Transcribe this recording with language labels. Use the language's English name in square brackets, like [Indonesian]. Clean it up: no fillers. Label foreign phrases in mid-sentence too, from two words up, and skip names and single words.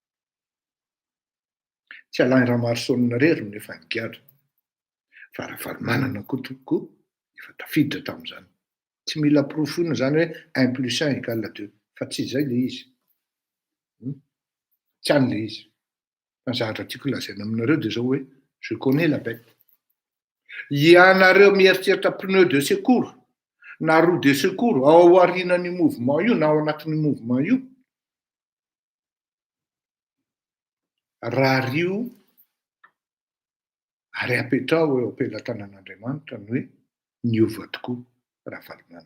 [Malagasy] tsy Alain Marsson rery efa nigadra fa raha valomanana koa tompoko efa tafiditra tamin'izany tsy mila profona zany hoe 1+1 = 2 fa tsy zay le izy Tsy an'le izy. Fa zavatra tiako lazaina aminareo dia zao hoe [French] je connais la bête. [Malagasy] Ianareo mieritreritra [French] pneu de secours [Malagasy] na [French] roue de secours [Malagasy] ao aorianan'ny mouvement io na ao anatin'ny mouvement io, raha rio ary apetrao eo am-pelatanan'Andriamanitra ny hoe niova tokoa Ravalomanana.